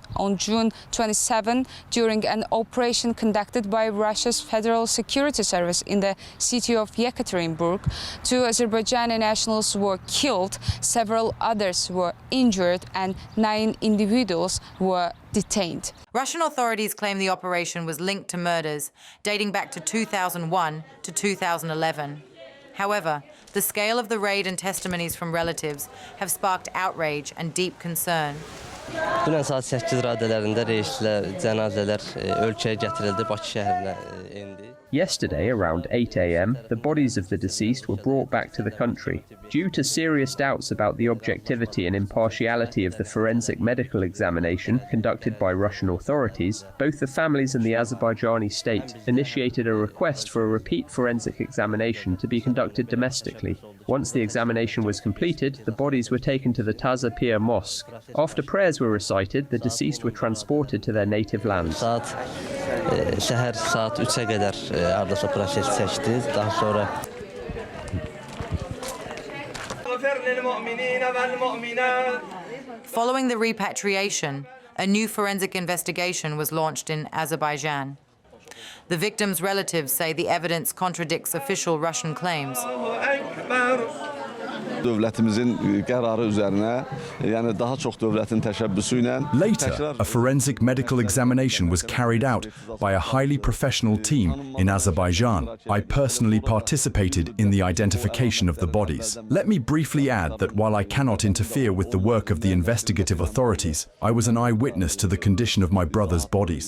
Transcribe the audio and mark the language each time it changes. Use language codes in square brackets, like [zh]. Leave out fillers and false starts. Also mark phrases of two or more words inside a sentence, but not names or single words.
[en] On June 27, during an operation conducted by Russia's Federal Security Service in the city of Yekaterinburg, 2 Azerbaijani nationals were killed, several others were injured, and 9 individuals were detained. Russian authorities claim the operation was linked to murders dating back to 2001 to 2011. However, the scale of the raid and testimonies from relatives have sparked outrage and deep concern. [az] Dünən saat 8 radələrində reyslər, cənazələr ölkəyə gətirildi, Bakı şəhərinə indi. [en] Yesterday, around 8 a.m., the bodies of the deceased were brought back to the country. Due to serious doubts about the objectivity and impartiality of the forensic medical examination conducted by Russian authorities, both the families and the Azerbaijani state initiated a request for a repeat forensic examination to be conducted domestically. Once the examination was completed, the bodies were taken to the Taza Pir Mosque. After prayers were recited, the deceased were transported to their native land. [az] Şəhər saat 3-ə qədər ardasa proses çəkdi. Daha sonra [en] Following the repatriation, a new forensic investigation was launched in Azerbaijan. The victims' relatives say the evidence contradicts official Russian claims. [tr] Devletimizin kararı üzerine, yani daha çok devletin teşebbüsüyle. [en] Later, a forensic medical examination was carried out by a highly professional team in Azerbaijan. I personally participated in the identification of the bodies. Let me briefly add that while I cannot interfere with the work of the investigative authorities, I was an eyewitness to the condition of my brother's bodies.